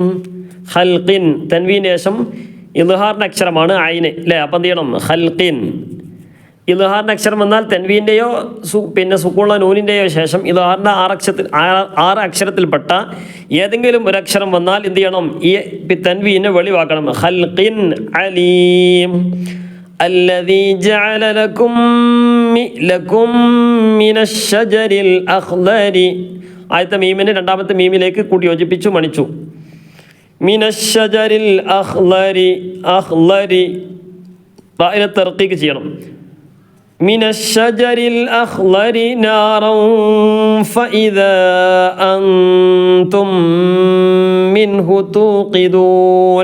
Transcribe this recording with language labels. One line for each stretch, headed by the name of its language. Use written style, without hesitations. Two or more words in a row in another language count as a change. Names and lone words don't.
Malayalam: ഖൽഖിൻ തൻവീന് ശേഷം ഇദ്ഹാറിൻ്റെ അക്ഷരമാണ് ഐന് അല്ലേ. അപ്പം എന്ത് ചെയ്യണം, ഖൽഖിൻ. ഇദ്ഹാറിൻ്റെ അക്ഷരം വന്നാൽ തെൻവീൻ്റെയോ പിന്നെ സുക്കൂണുള്ള നൂനിൻ്റെയോ ശേഷം ഇദ്ഹാറിൻ്റെ 6 അക്ഷരത്തിൽപ്പെട്ട ഏതെങ്കിലും ഒരു അക്ഷരം വന്നാൽ എന്ത് ചെയ്യണം, ഈ തെൻവീനെ വെളിവാക്കണം.
Arabic: خلق عليم. الذي جعل لكم من الشجر الأخضر.
Malayalam: ആദ്യത്തെ മീമിനെ രണ്ടാമത്തെ മീമിലേക്ക് കൂട്ടി യോജിപ്പിച്ചു മണിച്ചു.
Arabic: من الشجر الأخضر.
Malayalam: റാഇനെ തർക്കീക്ക് ചെയ്യണം.
Arabic: من الشجر الأخضر نارا فإذا أنتم منه توقدون.